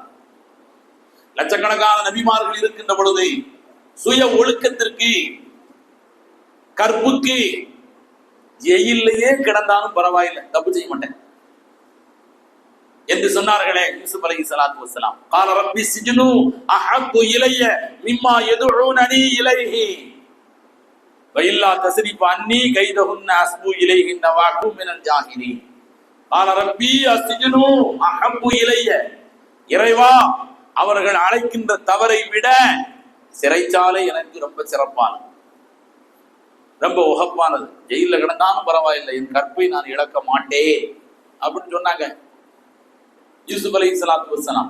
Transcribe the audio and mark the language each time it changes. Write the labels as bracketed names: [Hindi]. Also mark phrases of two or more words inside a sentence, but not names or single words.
[Tamil] லட்சக்கணக்கான நபிமார்கள் இருக்கின்ற பொழுது சுய ஒழுக்கத்திற்கு, கற்புக்கு ஜெயிலேயே கிடந்தாலும் பரவாயில்லை, தப்பு செய்ய மாட்டேன் என்று சொன்னார்களே யூசுப் [Arabic] عليه الصلاة والسلام. قال رب السجن احب الي مما يدعونني اليه والا تصرف عني كيدهن اصب اليهن واكن من الجاهلين. قال ربي السجن احب الي, [Tamil] இறைவா, அவர்கள் அழைக்கின்ற தவறை விட சிறைச்சாலை எனக்கு ரொம்ப சிறப்பானது, ரொம்ப உகப்பானது. ஜெயில கிடந்தாலும் பரவாயில்லை, என் கற்பை நான் இழக்க மாட்டேன் அப்படின்னு சொன்னாங்க யூசுப் [Arabic] عليه الصلاة والسلام.